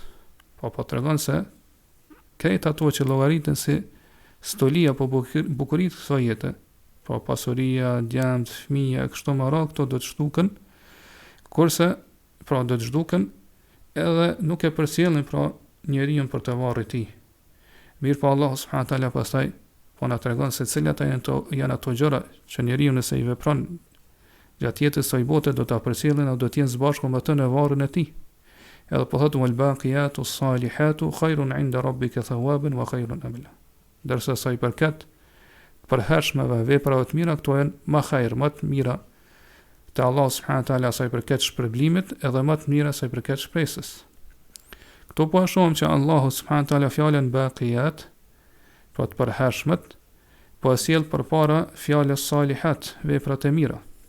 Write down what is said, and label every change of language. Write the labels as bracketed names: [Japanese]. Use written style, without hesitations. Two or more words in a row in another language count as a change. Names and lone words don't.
[Albanian] Po tregon se këto ato që llogariten si stolia apo bukuritë të kësaj jete, po pasuria, djemt, fëmijë, kështu me radhë, këto do të zhduken, kurse pra do të zhduken edhe nuk e përcjellin pra njeriu për të varrit e tij. Mirë po [Arabic] الله سبحانه تعالى [Albanian] pastaj po na tregon se cilat janë ato gjëra që njeriu nëse i vepron gjatë jetës së bote do ta përcjellin apo do të jenë së bashku me të në varrin e tij. Edhe po thotë [Arabic] والباقيات الصالحات خير عند ربك ثوابا وخير أملا. [Albanian] Dërsa sa i përket përhershmeve veprave të mira, këto janë më hajër, më të mira te [Arabic] الله سبحانه تعالى [Albanian] sa i përket shpërblimit, edhe më të mira sa i përket shpresës. Këto po shohim që [Arabic] الله سبحانه تعالى [Albanian] fjalën baqiyat, pra të përhershmet, po sjell përpara fjalës salihat, veprat e mira.